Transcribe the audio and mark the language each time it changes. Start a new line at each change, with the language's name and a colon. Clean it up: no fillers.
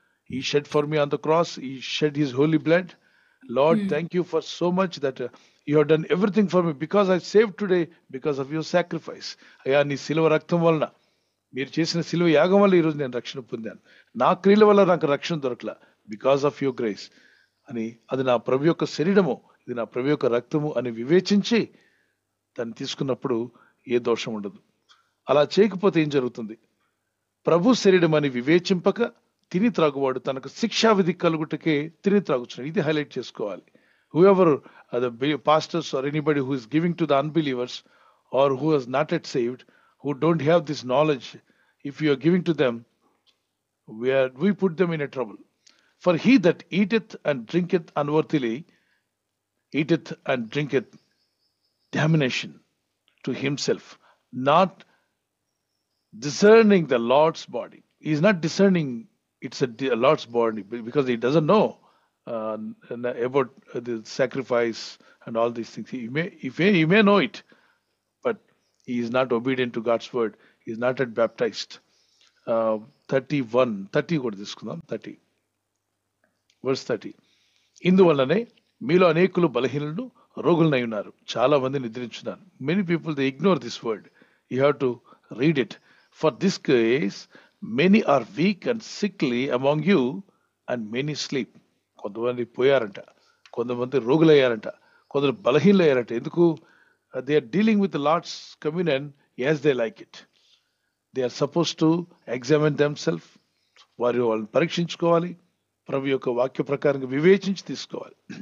English: He shed for me on the cross. He shed his holy blood. Lord, thank you for so much that you have done everything for me, because I saved today because of your sacrifice.
Telugu: Ayya, నీ శిలువ రక్తం వలన, మీరు చేసిన శిలువ యాగం వల్ల ఈరోజు నేను రక్షణ పొందాను. నా క్రియల వల్ల నాకు రక్షణ దొరకలా,
English: because of your grace
Telugu: అని. అది నా ప్రభు యొక్క శరీరము, ఇది నా ప్రభు యొక్క రక్తము అని వివేచించి దాన్ని తీసుకున్నప్పుడు ఏ దోషం ఉండదు. అలా చేయకపోతే ఏం జరుగుతుంది? ప్రభు శరీరం అని వివేచింపక తిని త్రాగువాడు తనకు శిక్షావిధి కలుగుటకే తిని త్రాగుచున్నాడు. ఇది హైలైట్ చేసుకోవాలి.
English: Whoever the pastors or anybody who is giving to the unbelievers or who is not yet saved, who don't have this knowledge, if you are giving to them, we put them in a trouble. For he that eateth and drinketh unworthily eateth and drinketh damnation to himself, not discerning the Lord's body. He is not discerning it's a Lord's body because he doesn't know about the sacrifice and all these things. He may know it, but he is not obedient to God's word. He is not yet baptized.
Telugu: 30 కూడా తీసుకుందాం.
English: 30 verse 30.
Telugu: ఇందువల్లనే మీలో అనేకులు బలహీనులు రోగులనై ఉన్నారు, చాలా మంది నిద్రించున్నారు.
English: Many people, they ignore this word. You have to read it. For this case many are weak and sickly among you and many sleep.
Telugu: కొంతమంది పోయారంట, కొంతమంది రోగులయ్యారంట, కొందరు బలహీనయ్యారంట. ఎందుకు?
English: They are dealing with Lord's communion as they like it. They are suppose to examine themself.
Telugu: వాళ్ళని పరీక్షించుకోవాలి, ప్రభు యొక్క వాక్య ప్రకారంగా వివేచించి తీసుకోవాలి.